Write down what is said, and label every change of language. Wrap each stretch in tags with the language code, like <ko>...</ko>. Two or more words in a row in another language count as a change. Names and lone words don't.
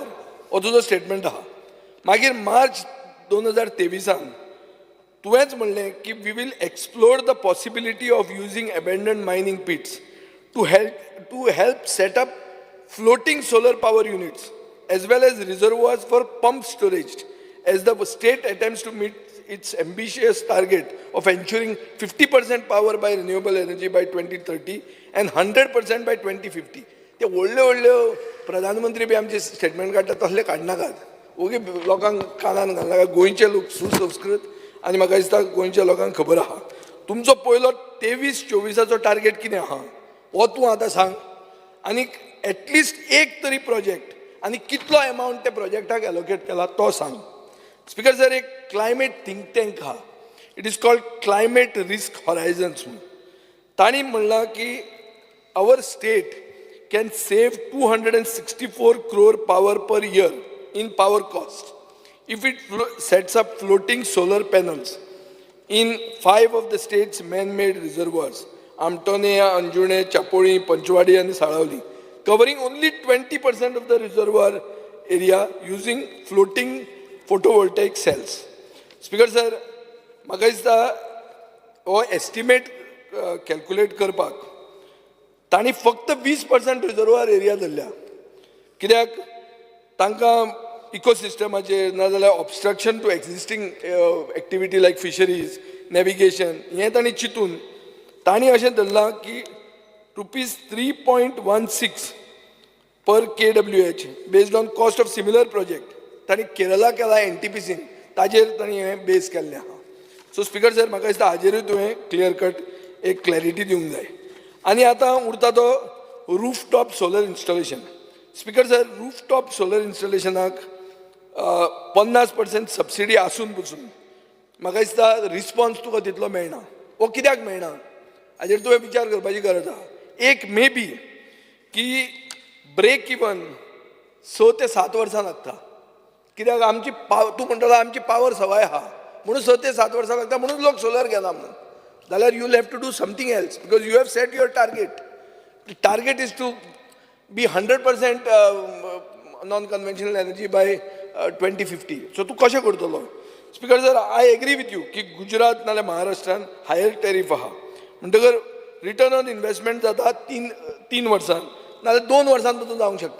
<kok>हो तुजो स्टेटमेंट आहा. मागीर मार्च 2023 तुवेंच म्हणलें की</kok> <en>we will explore the possibility of using abandoned mining pits to help set up floating solar power units as well as reservoirs for pump storage as the state attempts to meet its ambitious target of ensuring 50% power by renewable energy by 2030 and 100% by 2050.</en> <kok>ते व्हडले प्रधानमंत्री बी आमचे स्टेटमेंट काडटा तसले काडनाकात. ओगी लोकांक कानान घालनाका. गोंयचे लोक सुसंस्कृत आनी म्हाका दिसता गोंयच्या लोकांक खबर आहा. तुमचो पयलो 23-24 टार्गेट कितें आहा हो तूं आतां सांग. आनीक एटलिस्ट एक तरी प्रोजेक्ट आनी कितलो अमावंट त्या प्रोजेक्टाक एलोकेट केला तो सांग.</kok> <en>Speaker sir, एक climate think tank हा. It is called Climate Risk Horizons म्हणून.</en> <kok>तांणी म्हणलां की</kok> <en>our state can save 264 crore power per year in power cost if it sets up floating solar panels in 5 of the state's man-made reservoirs, Amtone, Anjune, Chapoli, Panchwadi and Saravali, covering only 20% of the reservoir area using floating photovoltaic cells. Speaker sir,</en> <kok>म्हाका दिसता हो</kok> <en>estimate calculate</en> <kok>करपाक तांणी फक्त 20%</kok> <en>reservoir area</en> <kok>धरल्या. कित्याक तांकां इकोसिस्टमाचेर नाजाल्यार</kok> <en>obstruction to existing activity like fisheries, navigation</en> <kok>हें तांणी चिंतून तांणी अशें धरलां की ₹3.16</kok> <en>per KWH based on cost of similar project</en> <kok>तांणी केरला केला NTPC ताजेर तांणी हें बेस केल्लें आहा. सो</kok> <en>Speaker sir</en> <kok>म्हाका दिसता हाजेरूय तुवें</kok> <en>clear cut</en> <kok>एक क्लॅरिटी दिवंक जाय. आनी आतां उरता तो</kok> <en>roof top solar installation. Speaker sir roof top solar</en> <kok>इन्स्टॉलेशनाक 50% सबसिडी आसून पसून म्हाका दिसता रिस्पॉन्स तुका तितलो मेळना. वो कित्याक मेळना हाजेर तुवें विचार करपाची गरज आहा. एक</kok> <en>may be</en> <kok>की</kok> <en>break even</en> <kok>6 ते 7 वर्सां लागता. कित्याक आमची तूं म्हणटलो आमची पावर सवाय आहा म्हणून 6 ते 7 वर्सां लागता म्हणून लोक सोलर घेना म्हणून.</kok> <en>जाल्यार you have to do something else because you have set your target. Target is to be 100% non conventional energy by 2050.</en> <kok>सो तूं कशें करतलो.</kok> <en>Speaker sir I agree with you</en> <kok>की गुजरात नाल्यार महाराष्ट्रान</kok> <en>higher tariff</en> <kok>आहा म्हणटकर</kok> <en>return on investment</en> <kok>जाता 3 वर्सां नाल्यार 2 वर्सांत तो जावंक शकता.</kok>